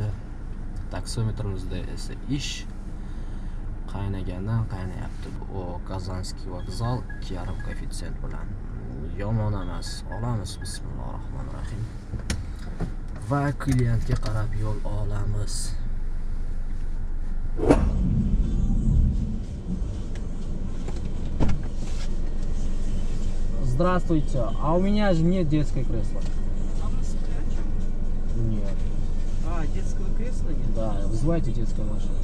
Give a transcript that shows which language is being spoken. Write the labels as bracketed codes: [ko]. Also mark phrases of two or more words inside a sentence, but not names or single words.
[uz] Taksometrimizda esa ish qaynagandan qaynayapti. Bu Kazanskiy vokzal 2,5 koeffitsient bilan. Yomon emas. Olamiz. Bismillahirrohmanirrohim. Va klientga qarab yo'l olamiz. [ru] Здравствуйте. А у меня же нет детское кресло. А вы скачем? Нет. А, детского кресла нет? Да, вызывайте детскую машину.